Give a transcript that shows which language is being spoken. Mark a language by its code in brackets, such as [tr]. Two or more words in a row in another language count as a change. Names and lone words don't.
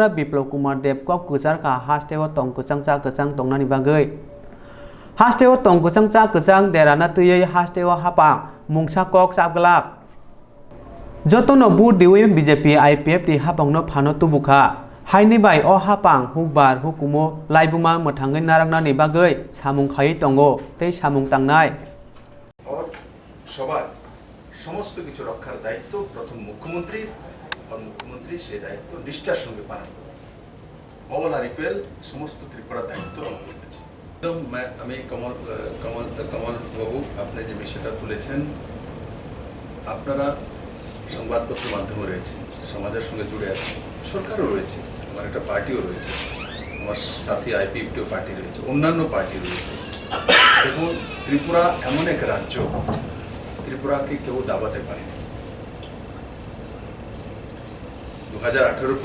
[trp] बिप्लब कुमार देव कक गोजारका हास्टेव तंगकोसां चा कोसां तंगनानि बागै हास्टेव तंगकोसां चा कोसां देराना तैयै हास्टेव हापा मुंसा कक साबगलाक जतनो बुट दिवै बीजेपी आईपीएफ ति हापांनो फानो तुबुखा हाइनि बाय अ हापां हुकबार हुकुमो लाइबुमा मोथांगै नारांनानि बागै सामुं खायै तंगो तै सामुं तांनाय [bn] और সবার সমস্ত কিছু রক্ষার দায়িত্ব প্রথম মুখ্যমন্ত্রী और মুখ্যমন্ত্রী সেই দায়িত্ব নিষ্ঠার সঙ্গে পালন করবে [en] all are equal [bn] সমস্ত ত্রিপুরার দায়িত্ব আমাদের কাছে একদম আমি কমল বাবু আপনি যে বিষয়টা তুলেছেন আপনারা সংবাদপত্র মাধ্যমে রয়েছেন সমাজের সঙ্গে জুড়ে আছেন সরকারও রয়েছে আমার একটা পার্টিও রয়েছে আমার সাথী আইপিএফটিও পার্টি রয়েছে অন্যান্য পার্টি রয়েছে দেখুন ত্রিপুরা এমন এক রাজ্য ত্রিপুরাকে কেউ দাবাতে পারেনি 2018